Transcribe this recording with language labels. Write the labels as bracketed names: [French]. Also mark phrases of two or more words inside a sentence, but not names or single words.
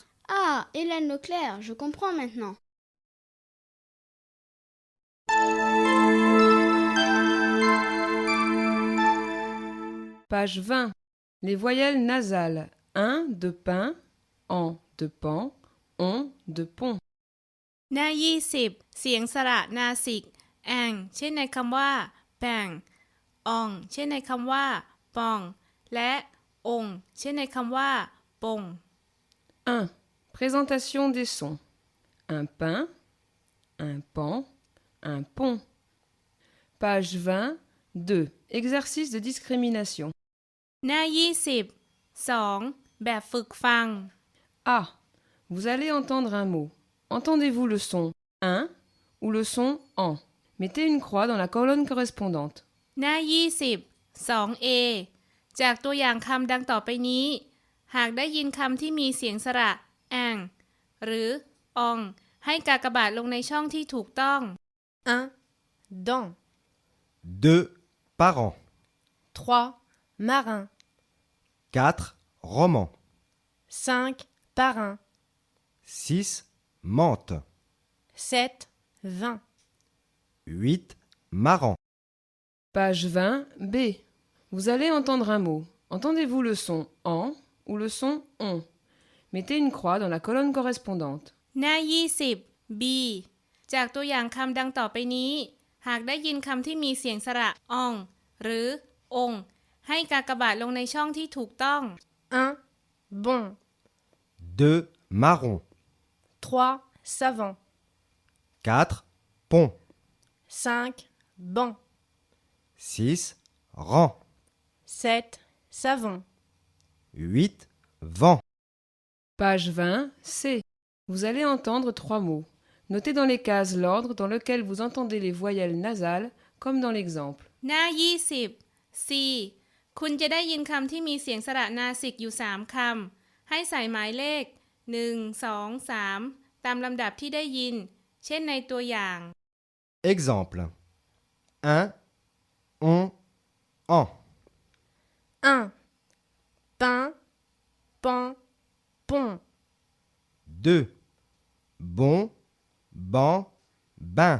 [French] Ah, Hélène Leclerc, je comprends maintenant. Page 20. Les voyelles nasales. 1 de pain, en de pan, on de pont. [Thai] หน้า 20 เสียงสระนาสิกแองเช่นในคำว่าแปงอองเช่นในคำว่าปองและองเช่นในคำว่าปง [French] 1. Présentation des sons. Un pain, un pan, un pont. Page 20. 2. Exercice de discrimination. [Thai] หน้า 20 2. แบบฝึกฟัง [French] A. Vous allez entendre un mot. Entendez-vous le son un ou le son en? Mettez une croix dans la colonne correspondante. [Thai] หน้า 20 2a จากตัวอย่างคำดังต่อไปนี้ หากได้ยินคำที่มีเสียงสระแองหรืออองให้กากบาทลงในช่องที่ถูกต้อง [French] 1. Dents, 2. Parents. 3. Marin, 4. Roman. 5. Parrain. 6. Menthe. 7. Vin. 8. Marrant. Page 20, B. Vous allez entendre un mot. Entendez-vous le son en ou le son on? Mettez une croix dans la colonne correspondante. [Thai] หน้า 20 B จากตัวอย่างคำดังต่อไปนี้ หากได้ยินคำที่มีเสียงสระออง หรือองให้กากบาทลงในช่องที่ถูกต้อง [French] 1. Bon. 2. Marron. 3. Savant. 4. Pont. 5. Banc. 6. Rang. 7. Savon. 8. Vent. Page 20, C. Vous allez entendre 3 mots. Notez dans les cases l'ordre dans lequel vous entendez les voyelles nasales, comme dans l'exemple. หน้า 20 C คุณจะได้ยินคำที่มีเสียงสระนาสิกอยู่ 3 คำ ให้ใส่หมายเลข 1 2 3 ตามลำดับที่ได้ยิน เช่นในตัวอย่าง Exemple. 1. On. En. 1. Pain. Pan. Pont. 2. Bon. Ban. Bain.